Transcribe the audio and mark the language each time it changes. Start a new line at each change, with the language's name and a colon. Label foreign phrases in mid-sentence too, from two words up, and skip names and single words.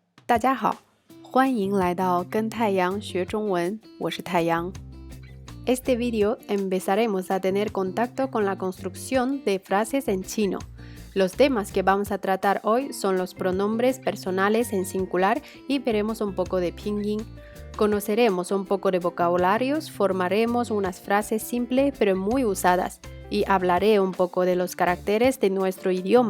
Chinese: 大家好，欢迎来到跟太阳学中文，我是太阳。
Spanish: Este video empezaremos a tener contacto con la construcción de frases en chino. Los temas que vamos a tratar hoy son los pronombres personales en singular y veremos un poco de pinyin. Conoceremos un poco de vocabularios, formaremos unas frases simples pero muy usadas y hablaré un poco de los caracteres de nuestro idioma.